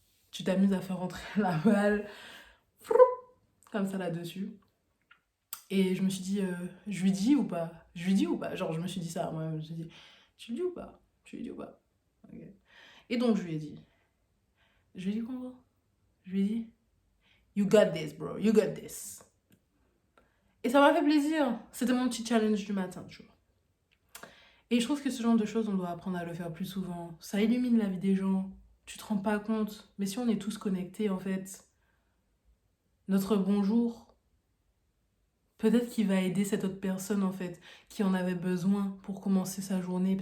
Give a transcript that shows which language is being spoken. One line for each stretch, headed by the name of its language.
French: Tu t'amuses à faire rentrer la balle, comme ça là-dessus. Et je me suis dit, je lui dis ou pas? Je lui dis ou pas? Genre, je me suis dit ça, moi, je me suis dit, tu lui dis ou pas? Tu lui dis ou pas? Ok. Et donc, je lui ai dit. Je lui ai dit quoi? Je lui ai dit,
English: you got this, bro, you got this.
French: Et ça m'a fait plaisir. C'était mon petit challenge du matin, tu vois. Et je trouve que ce genre de choses, on doit apprendre à le faire plus souvent. Ça illumine la vie des gens. Tu te rends pas compte. Mais si on est tous connectés, en fait, notre bonjour, peut-être qu'il va aider cette autre personne en fait, qui en avait besoin pour commencer sa journée.